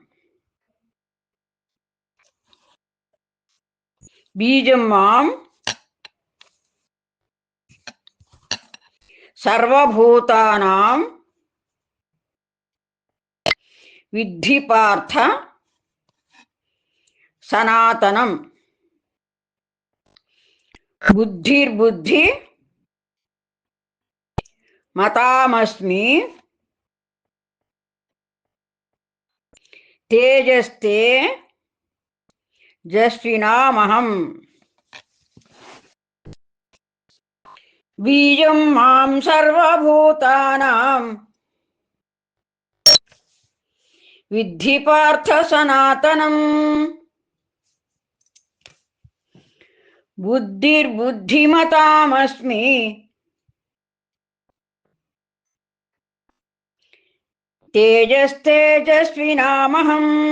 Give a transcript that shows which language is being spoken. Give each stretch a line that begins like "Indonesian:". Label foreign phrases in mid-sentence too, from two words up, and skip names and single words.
Sanskrit: Bijam Mam Sarvabhutanam Vidhi Partha Sanatanam. Buddhir Buddhi Matamasmi తేజస్తే జస్వినామహం బీజం మాం సర్వభూతానాం విద్ధి పార్థ సనాతనం బుద్ధిర్బుద్ధిమతామస్మి తేజస్తేజస్వినామహం